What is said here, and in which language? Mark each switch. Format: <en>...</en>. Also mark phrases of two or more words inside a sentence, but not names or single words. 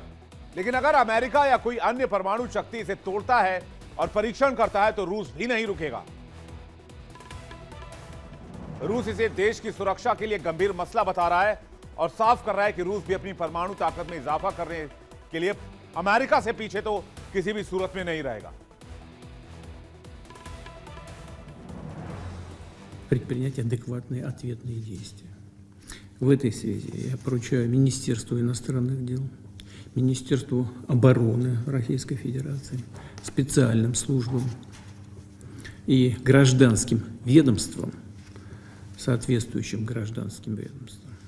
<hi>लेकिन अगर अमेरिका या कोई अन्य परमाणु शक्ति इसे तोड़ता है और परीक्षण करता है तो रूस भी नहीं रुकेगा। रूस इसे देश की सुरक्षा के लिए गंभीर मसला बता रहा है और साफ कर रहा है कि रूस भी अपनी परमाणु ताकत में इजाफा करने के लिए अमेरिका से पीछे तो किसी भी सूरत में नहीं रहेगा।</hi> <ru>Предпринять адекватные ответные действия. В этой связи я поручаю Министерству иностранных дел, Министерству обороны Российской Федерации, специальным службам и гражданским ведомствам, соответствующим гражданским ведомствам,</ru>